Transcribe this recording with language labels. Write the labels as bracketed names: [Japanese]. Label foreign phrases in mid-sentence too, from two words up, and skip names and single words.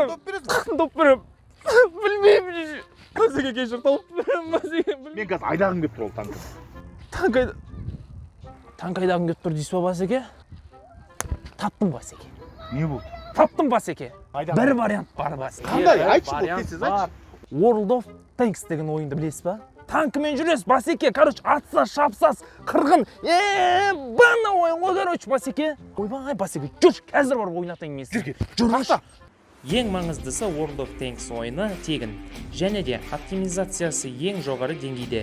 [Kazakh] Тауып берем. Білмеймін жеше. Басеке, кешір, тауып берем, Басеке, білмеймін. Мен қазір айдағым кеп тұр ол танкі. Танк айдағым кеп тұр дейсіз ба, Басеке? Таптым, Басеке. Не болды? Таптым, Басеке. Бір вариант бар, Басеке. Қандай? Айтшы бұл тезсіз, айтшы. World of Tanks деген ойынды білесіз ба? Танкімен жүресіз, Басеке, короче, атсас, шапсас, қырғын. Бана ойын ғой, короче, Басеке. Ойбай, Басеке, жүр, қазір бар ойнатайын мен сізге. Жүр, қақта. Ең маңыздысы World of Tanks ойыны тегін, және де оптимизациясы ең жоғары деңгейде.